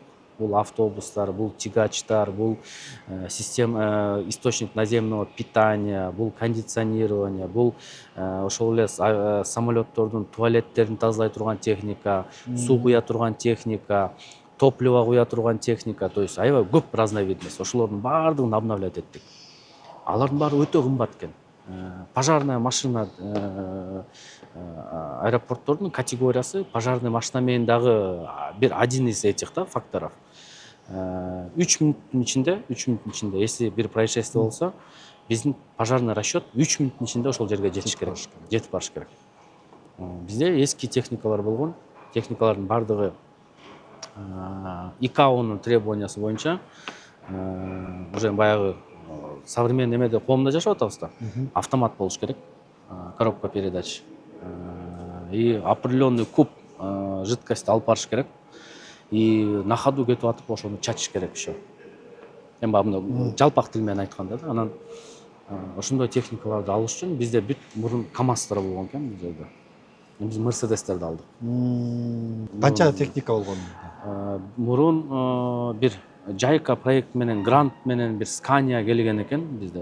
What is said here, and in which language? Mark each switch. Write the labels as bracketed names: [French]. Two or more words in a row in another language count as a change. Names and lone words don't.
[Kyrgyz] Бул автобустар, бул тягачтар, бул [Russian] система источник наземного питания, [Kyrgyz] бул кондиционирование, бул ошол эле самолеттордун туалеттерин тазалай турган техника, суу куя турган техника, топливо куя турган техника, [Russian] то есть [Kyrgyz] аябай көп разновидность. Ошолордун баардыгын обновлять эттик. Алардын баары өтө кымбат экен. [Russian] Пожарная машина [Kyrgyz] аэропорттордун категориясы [Russian] пожарный машина [Kyrgyz] менен дагы бир [Russian] один из этих факторов. [Kyrgyz] 3 мүнөттүн ичинде, если бир происшествие болсо, биздин [Russian] пожарный расчет [Kyrgyz] 3 мүнөттүн ичинде ошол жерге жетип барыш керек. Бизде эски техникалар болгон. Техникалардын баардыгы ИКАОнун требованиясы боюнча уже баягы современный эмеде коомдо жашап атабыз да. Автомат болуш керек, [Russian] коробка передач. И определенный куб жидкость [Kyrgyz] алып барыш керек. [Russian] И на ходу [Kyrgyz] кетип атып ошону чачыш керек еще. Эми баягы жалпак тил менен айтканда да. Анан ошондой техникаларды алыш үчүн бизде бүт мурун КАМАЗдар болгон экен бул жерде. Биз Мерседестерди алдык. Канча техника болгон? Мурун бир Жайка проект менен, Грант менен бир Скания келген экен бизде.